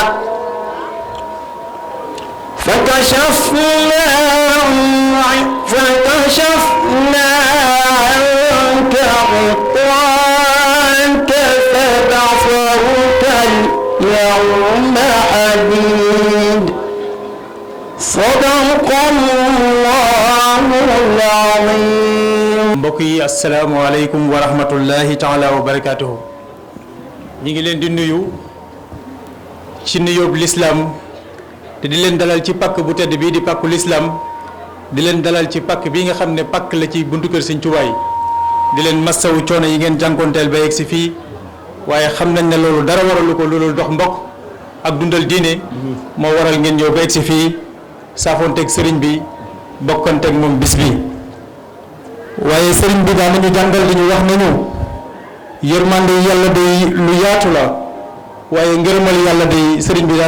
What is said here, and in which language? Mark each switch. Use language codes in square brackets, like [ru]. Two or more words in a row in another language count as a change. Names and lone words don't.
[ar] فكشفنا عنك غطاءك فبصرك اليوم حديد صدق الله العظيم. [wo] mbokk yi [ar] السلام عليكم ورحمة الله تعالى وبركاته. [wo] ñi ngi leen di nuyu ci nuyoob lislaam te di leen dalal ci pàkk bu tedd bii di pàkku lislaam di leen dalal ci pàkk bii nga xam ne pàkk la ci buntu kër Sëñ Tuubaa yi di leen massawu coono yi ngeen jànkoonteel ba yegg si fii waaye xam nañ ne loolu dara waralu ko loolu dox mbokk ak dundal diine moo waral ngeen ñëw ba yegg si fii saafoonteeg sëriñ bi bokkanteeg moom bis bi waaye sëriñ bi daan nañu jàngal li ñu wax nañu yërmande yàlla day lu yaatu la waaye ngërëmal yàlla day sëriñ bi daan